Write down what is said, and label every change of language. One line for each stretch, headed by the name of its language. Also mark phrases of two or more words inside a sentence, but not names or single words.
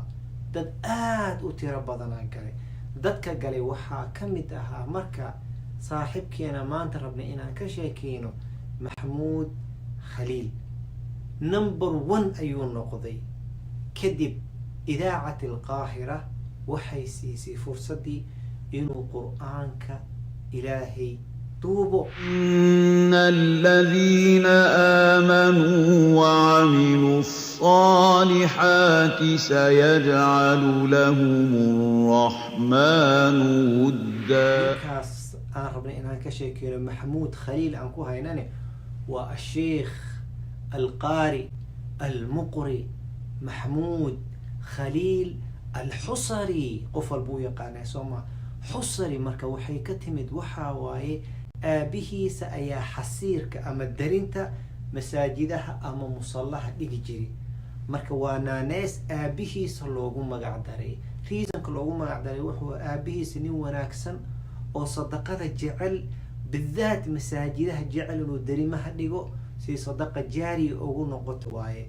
Somali: dad aada u tiro badanaa galay. dadka galay waxaa ka mid ahaa marka saaxiibkeena maanta rabna inaan ka sheekeyno, maxamuud khaliil. number 1 ayuu noqday. kadib
Arabic: إذاعة القاهرة
Somali: waxay siisay fursadii inuu qur-aanka ilaahay duubo.
Arabic: إن الذين آمنوا وعملوا الصالحات سيجعل لهم الرحمن ودا.
Somali: markaas aan rabnay inaan ka sheekeyno maxamuud khaliil aan ku haynane waa
Arabic: الشيخ القارئ المقري محمود خليل الحصري.
Somali: qof walbuu yaqaanaa sooma. xusari marka waxay ka timid waxaa waaye aabihiisa ayaa xasiirka ama darinta masaajidaha ama musallaha dhigi jiray. marka waa naanees aabihiisa loogu magac daray. reasonka loogu magac daray wuxuu aabihiisa nin wanaagsan oo sadaqada jecel, bidaat masaajidaha jecel inuu darimaha dhigo si
Arabic: صدقة جارية
Somali: ugu noqoto waaye.